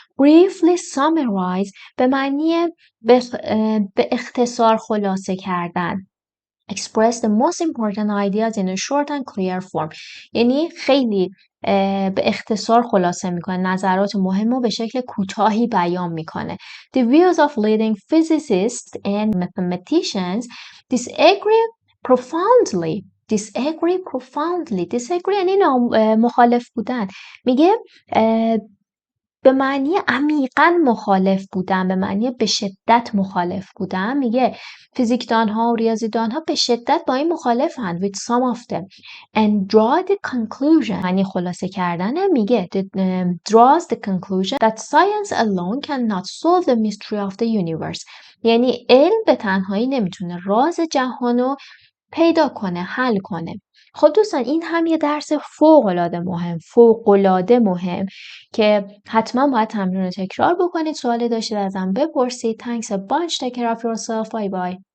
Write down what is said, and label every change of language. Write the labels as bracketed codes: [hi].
[en] Briefly summarize [fa] به معنی به اختصار خلاصه کردن. [en] Express the most important ideas in a short and clear form. [fa] یعنی خیلی به اختصار خلاصه میکنه، نظرات مهم رو به شکل کوتاهی بیان میکنه. [en] The views of leading physicists and mathematicians disagree profoundly. [fa] Disagree یعنی مخالف بودن. میگه به معنی عمیقاً مخالف بودن، به معنی به شدت مخالف بودن. میگه فیزیکدانها و ریاضیدانها به شدت با این مخالفند [en] with some of them and draw the conclusion [fa] یعنی خلاصه کردن. میگه [en] draws the conclusion that science alone cannot solve the mystery of the universe. [fa] یعنی علم به تنهایی نمیتونه راز جهانو پیدا کنه، حل کنه. خب دوستان این هم یه درس فوق‌العاده مهم که حتما باید تمرین رو تکرار بکنید. سوالی داشتید ازم بپرسید. [en] Thanks a bunch. Take care of yourself. Bye bye.